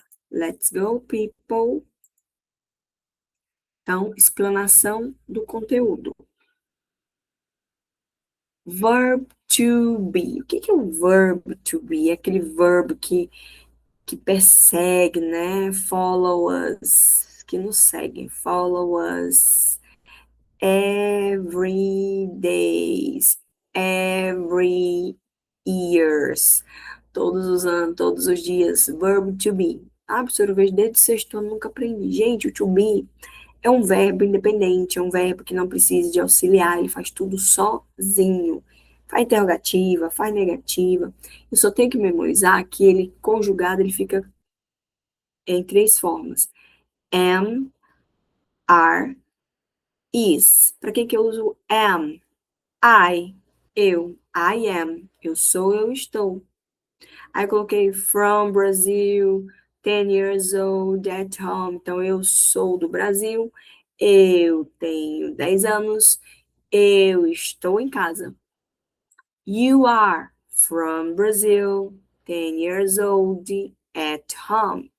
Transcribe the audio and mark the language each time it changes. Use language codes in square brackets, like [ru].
[en] Let's go, people. [pt] Então, explanação do conteúdo. Verb to be. O que é o verb to be? É aquele verbo que persegue, né? [en] Follow us, [pt] que nos seguem. [en] Follow us every days, every years. [pt] Todos os anos, todos os dias. Verb to be. Ah, professor, eu vejo desde o sexto ano, nunca aprendi. Gente, o to be é um verbo independente, é um verbo que não precisa de auxiliar, ele faz tudo sozinho. Faz interrogativa, faz negativa. Eu só tenho que memorizar que ele, conjugado, ele fica em três formas. [en] Am, are, is. [pt] Para que eu uso am? I, eu. [en] I am. [pt] Eu sou, eu estou. Aí eu coloquei [en] from Brazil, 10 years old, at home. [pt] Então, eu sou do Brasil, eu tenho 10 anos, eu estou em casa. [en] You are from Brazil, 10 years old, at home.